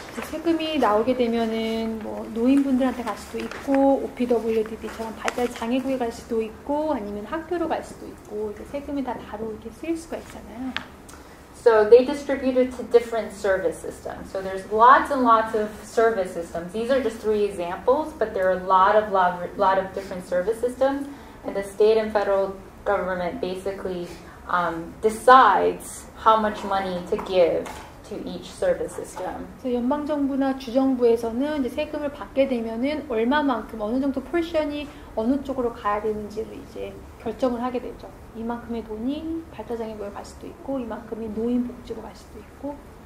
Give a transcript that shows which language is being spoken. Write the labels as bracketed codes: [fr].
[ko] 세금이 나오게 되면은 뭐 노인분들한테 갈 수도 있고 OPWDD처럼 발달 장애구에 갈 수도 있고 아니면 학교로 갈 수도 있고 이제 세금이 다 다르게 이렇게 쓰일 수가 있잖아요. [en] So they distribute it to different service systems. So there's lots and lots of service systems. These are just 3 examples, but there are a lot of different service systems, and the state and federal government basically decides how much money to give to each service system. [ko] 그래서 연방 정부나 주 정부에서는 이제 세금을 받게 되면은 얼마만큼 어느 정도 포션이 어느 쪽으로 가야 되는지를 이제 결정을 하게 되죠. 이만큼의 돈이 발달장애구에 갈 수도 있고 이만큼이 노인복지로 갈 수도 있고.